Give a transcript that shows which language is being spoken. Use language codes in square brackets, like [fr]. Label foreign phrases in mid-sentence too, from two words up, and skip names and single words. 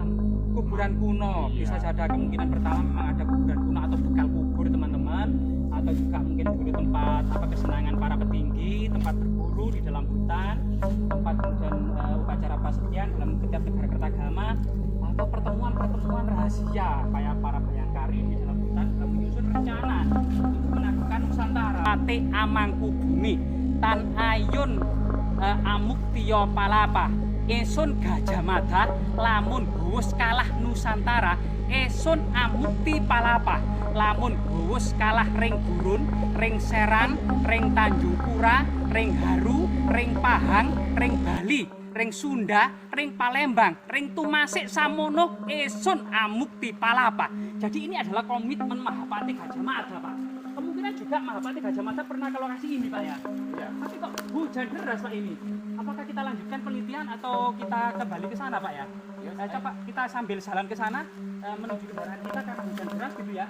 [id] kuburan kuno, bisa ada kemungkinan pertama memang ada kuburan kuno atau bekal kubur, teman-teman, atau juga mungkin dulu tempat kesenangan para petinggi, tempat berburu di dalam hutan, tempat kemudian upacara prasetyaan dalam setiap negara kertagama, atau pertemuan-pertemuan rahasia kayak para bayangkari di dalam hutan dalam menyusun rencana untuk menaklukkan Nusantara. [kaw] Patih Amangkubumi Tan Ayun Amuk Tio Palapa Esun Gajah Mada lamun Huwus kalah Nusantara Esun Amukti Palapa lamun Huwus kalah ring Gurun, ring Serang, ring Tanjung Pura, ring Haru, ring Pahang, ring Bali, ring Sunda, ring Palembang, ring Tumasik Samono, Esun Amukti Palapa. [id] Jadi ini adalah komitmen Mahapatih Gajah Mada, Pak. Kemungkinan juga Mahapatih Gajah Mada pernah ke lokasi ini, Pak ya. Ya. Tapi kok hujan deras, Pak, ini. Apakah kita lanjutkan penelitian atau kita kembali ke sana, Pak ya? Coba kita sambil jalan ke sana menuju kendaraan kita karena hujan deras gitu ya.